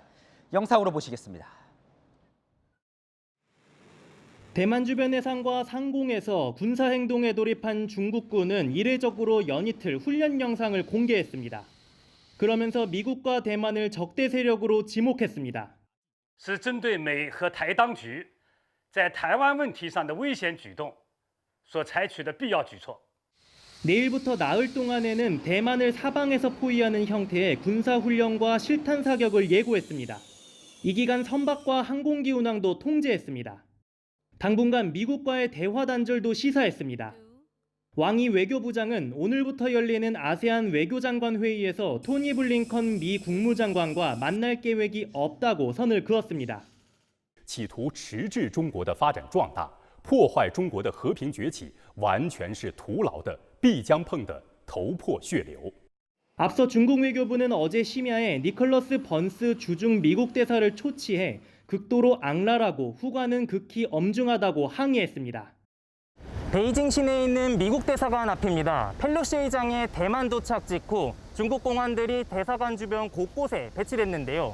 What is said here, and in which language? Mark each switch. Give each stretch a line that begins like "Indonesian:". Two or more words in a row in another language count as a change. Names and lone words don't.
Korean: 영상으로 보시겠습니다. 대만 주변 해상과 상공에서 군사행동에 돌입한 중국군은 이례적으로 연이틀 훈련 영상을 공개했습니다. 그러면서 미국과 대만을 적대 세력으로 지목했습니다.
Chinese: 是针对美和台当局在台湾问题上的危险举动所采取的必要举措.
Korean: 내일부터 나흘 동안에는 대만을 사방에서 포위하는 형태의 군사훈련과 실탄 사격을 예고했습니다. 이 기간 선박과 항공기 운항도 통제했습니다. 당분간 미국과의 대화 단절도 시사했습니다. 왕이 외교부장은 오늘부터 열리는 아세안 외교장관 회의에서 토니 블링컨 미 국무장관과 만날 계획이 없다고 선을 그었습니다.
Chinese: 企图迟滞中国的发展壮大，破坏中国的和平崛起，完全是徒劳的，必将碰得头破血流。
Korean: 앞서 중국 외교부는 어제 심야에 니콜러스 번스 주중 미국 대사를 초치해 극도로 악랄하고 후과는 극히 엄중하다고 항의했습니다. 베이징 시내에 있는 미국 대사관 앞입니다. 펠로시 의장의 대만 도착 직후 중국 공안들이 대사관 주변 곳곳에 배치됐는데요.